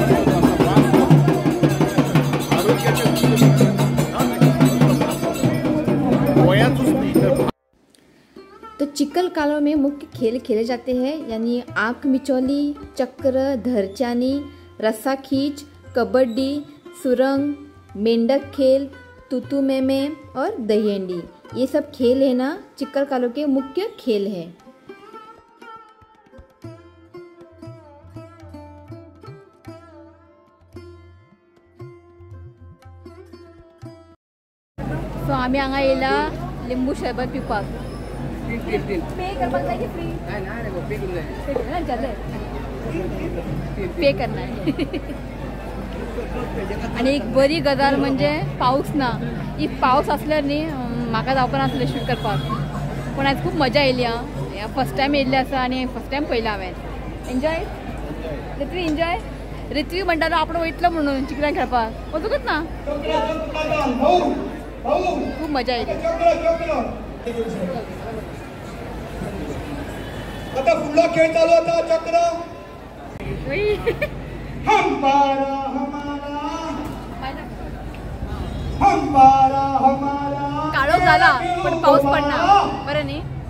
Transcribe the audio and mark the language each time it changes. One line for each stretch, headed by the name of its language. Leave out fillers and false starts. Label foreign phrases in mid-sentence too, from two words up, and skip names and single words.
Hindi: तो चिकल कालो में मुख्य खेल खेले जाते हैं, यानी आंख मिचौली, चक्र, धरचानी, रस्सा खींच, कबड्डी, सुरंग, मेंढक खेल, तुतु मेमे और दहीहंडी। ये सब खेल है ना चिकल कालो के मुख्य खेल हैं।
Konkani: सो आम्ही हांगा येयला लिंबू सरबत पिवपाक। पे करपाक जाय की फ्री?
Hindi: पे करना है।
Konkani: आणि एक बरी गजाल म्हणजे पाऊस ना। इफ पाऊस असल्यार न्ही म्हाका जावपा नासलें शूट करपाक, पण आज खूप मजा येयली। हांव
English: first time
Konkani: येयल्लें आसा आणि
English: first time
Konkani: पळयलां हांवें। एन्जॉय रित्वी, एन्जॉय रित्वी म्हणटालो आपण वयतलो म्हणून चिकलां खेळपाक, वचूंकच ना। खूप मजा येयली। आता फुडलो खेळ चालू होता चक्र।
Hindi: हमारा
Marathi: काळोख झाला पण पाऊस पडला, बरं नी?